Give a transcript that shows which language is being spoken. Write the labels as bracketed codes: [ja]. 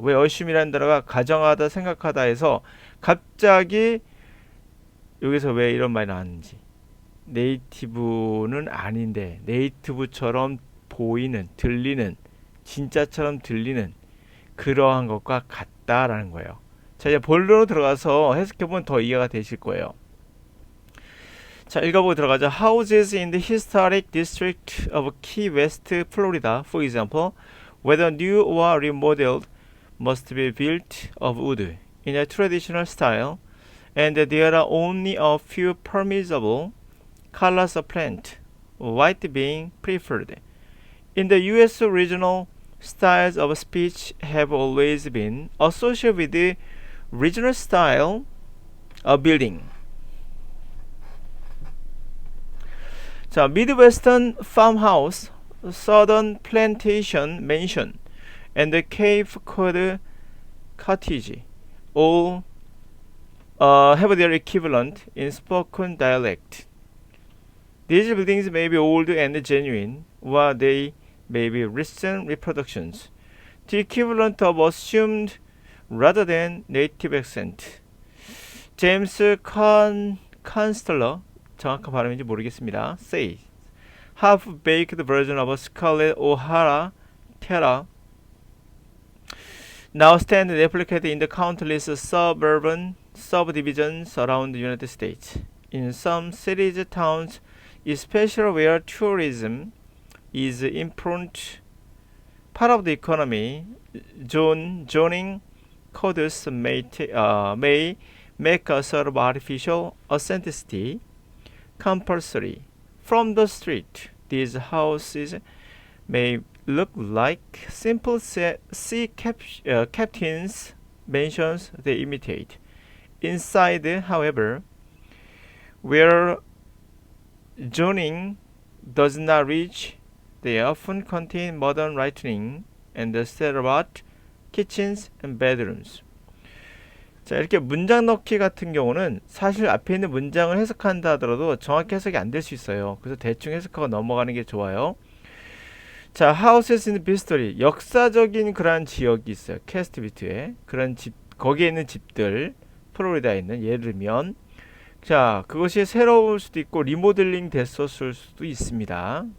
[ko] 왜 assume이라는 단어가 가정하다, 생각하다 해서 갑자기 여기서 왜 이런 말이 나왔는지. 네이티브는 아닌데 네이티브처럼 보이는, 들리는, 진짜처럼 들리는 그러한 것과 같다라는 거예요. 자, 이제 본론으로 들어가서 해석해보면 더 이해가 되실 거예요. 자, 읽어보고 들어가죠. [en] Houses in the historic district of Key West, Florida, for example, whether new or remodeled, must be built of wood in a traditional style, and there are only a few permissible colors of plant, white being preferred. In the U.S., regional styles of speech have always been associated with the regional style of building. 자, Midwestern farmhouse, Southern plantation mansion, and the Cape Cod cottage all have their equivalent in spoken dialect. These buildings may be old and genuine, or they may be recent reproductions, the equivalent of assumed rather than native accent. [ko] 제임스 칸스텔러, 정확한 발음인지 모르겠습니다. [en] Say, half-baked version of Scarlett O'Hara Terra now stand replicated in the countless suburban subdivisions around the United States. In some cities, towns, especially where tourism is important part of the economy, zoning codes may make a sort of artificial authenticity compulsory. From the street, these houses may look like simple sea captains' mansions they imitate. Inside, however, where zoning does not reach, they often contain modern lighting and state-of-the-art kitchens and bedrooms. [ko] 자, 이렇게 문장 넣기 같은 경우는 사실 앞에 있는 문장을 해석한다 하더라도 정확히 해석이 안 될 수 있어요. 그래서 대충 해석하고 넘어가는 게 좋아요. 자, [en] houses in history, [ko] 역사적인 그러한 지역이 있어요. 캐스트비트에 그런 집, 거기에 있는 집들, 플로리다에 있는, 예를 들면 자, 그것이 새로울 수도 있고 리모델링 됐었을 수도 있습니다.